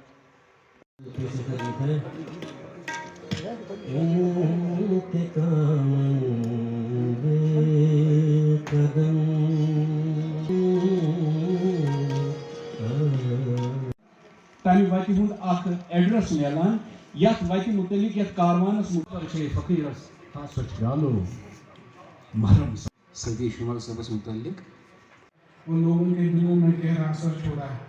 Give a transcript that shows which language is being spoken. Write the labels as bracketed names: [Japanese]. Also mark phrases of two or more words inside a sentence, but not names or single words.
[Kashmiri] تمہِ وتہِ ہُنٛد اکھ ایڈرس میلان یتھ وتہِ متعلق یتھ کاروانس فقیرس محرم ستیش نومل صٲبس متعلق [Urdu] ان لوگوں کے دلوں میں گہرا اثر چھوڑا ہے.